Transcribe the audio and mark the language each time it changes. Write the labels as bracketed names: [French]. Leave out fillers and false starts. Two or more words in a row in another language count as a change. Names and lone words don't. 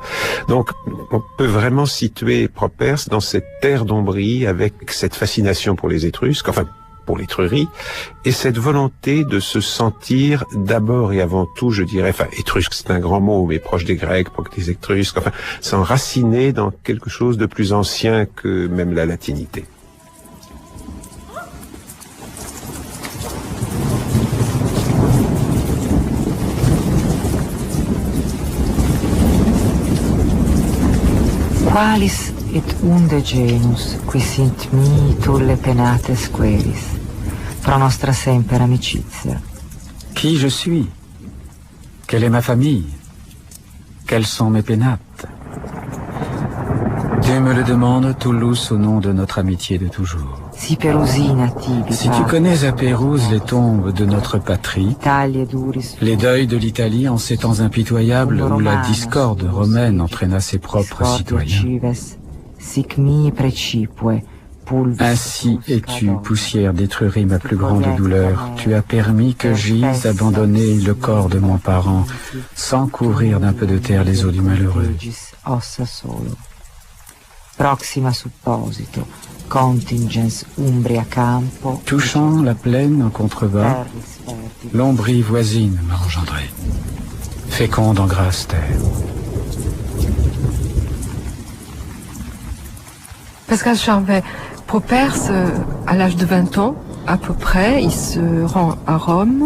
[French] Donc on peut vraiment situer Properce dans cette terre d'Ombrie avec cette fascination pour les Étrusques, enfin pour l'Étrurie, et cette volonté de se sentir d'abord et avant tout, je dirais, enfin étrusque c'est un grand mot, mais proche des Grecs, proche des Étrusques, enfin s'enraciner dans quelque chose de plus ancien que même la latinité. [Latin] Qualis et unde genus, qui sint mihi tulle penates quelis, pro nostra semper amicizia. [French] Qui je suis? Quelle est ma famille? Quelles sont mes pénates? Tu me le demandes, Toulouse, au nom de notre amitié de toujours. [Latin] Si Perusina tibi. [French] Si tu connais à Pérouse les tombes de notre patrie, les deuils de l'Italie en ces temps impitoyables où la discorde romaine entraîna ses propres citoyens. Ainsi es-tu, poussière d'Étrurie, ma plus grande douleur. Tu as permis que gise abandonné le corps de mon parent, sans couvrir d'un peu de terre les os du malheureux. [Latin] Proxima supposito, contingens Umbria campo. [French] Touchant la plaine en contrebas, l'Ombrie voisine m'a engendré, féconde en grasse terre. Pascal Charvet, Properce, à l'âge de 20 ans, à peu près, il se rend à Rome.